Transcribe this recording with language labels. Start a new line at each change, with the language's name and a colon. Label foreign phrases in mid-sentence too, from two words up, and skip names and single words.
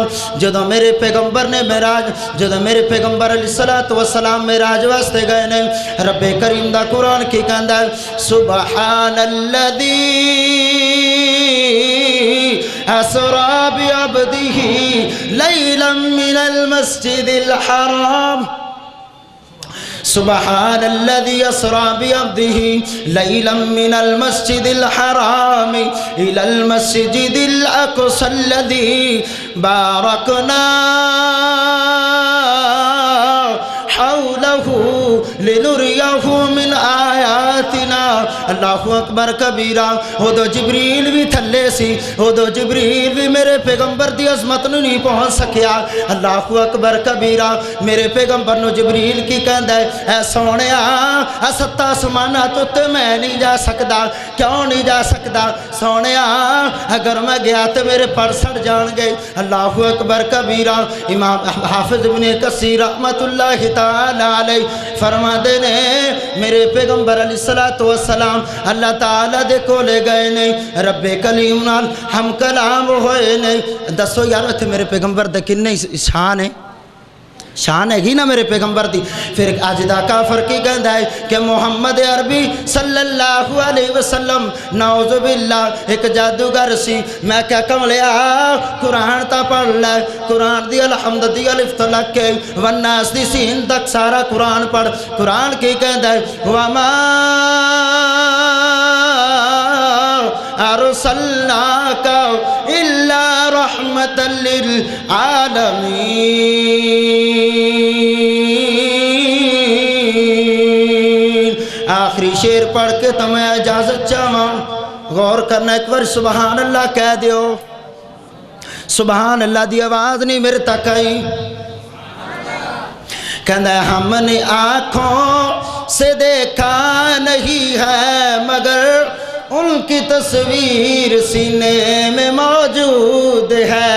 Punjabi: جدوں میرے پیغمبر نے معراج، جدوں میرے پیغمبر
Arabic: علیہ الصلوۃ والسلام
Punjabi: معراج واسطے گئے نے، رب کریم دا قرآن کی کہندا ہے
Arabic: سبحان الذی اسری بعبدہ لیلا من المسجد الحرام، سبحان الذي اسرى بعبده ليلا من المسجد الحرام الى المسجد الاقصى الذي باركنا حوله لنريه من آياتنا. الله أكبر كبيرا.
Punjabi: ادو جبریل بھی تھلے سی، ادو جبریل بھی میرے پیغمبر دی عظمت نوں نہیں پہنچ سکیا.
Arabic: الله أكبر كبيرا.
Punjabi: میرے پیغمبر نوں جبریل کی کہندا ہے، اے سوہنیا آ ستا آسماناں تو اتے میں نہیں جا سکدا. کیوں نہیں جا سکدا? سوہنیا اگر میں گیا تو میرے پر سڑ جانگے.
Arabic: الله أكبر كبيرا.
Punjabi: امام حافظ ابن کثیر
Arabic: رحمة الله تعالى عليه
Punjabi: فرماتے نے میرے پیغمبر
Arabic: عليه الصلاة والسلام
Punjabi: اللہ تعالیٰ دے کولے گئے نہیں، ربے کلیم نال ہم کلام ہوئے نہیں. دسو یار ایتھے میرے پیغمبر دا کنی شان ہے، شان ہیگی نا میرے پیغمبر دی. پھر اج دا کافر کی کہندا ہے کہ محمد عربی
Arabic: صلى الله عليه وسلم نعوذ بالله
Punjabi: ایک جادوگر سی. میں کیا کملیا قرآن تا پڑھ لے، قرآن دی الحمد دی الف تو لگ کے والناس دی سین تک سارا قرآن پڑھ. قرآن کی کہندا ہے
Arabic: وما أرسلناك إلا رحمة للعالمين.
Punjabi: آخری شعر پڑھ کے تو میں اجازت چاہوا۔ غور کرنا ایک بار
Arabic: سبحان الله
Punjabi: کہہ دیو.
Arabic: سبحان الله
Punjabi: دی آواز نہیں میرے تک آئی.
Urdu: کہنا ہمنے آنکھوں سے دیکھا نہیں ہے مگر انکی تصویر سینے میں موجود ہے.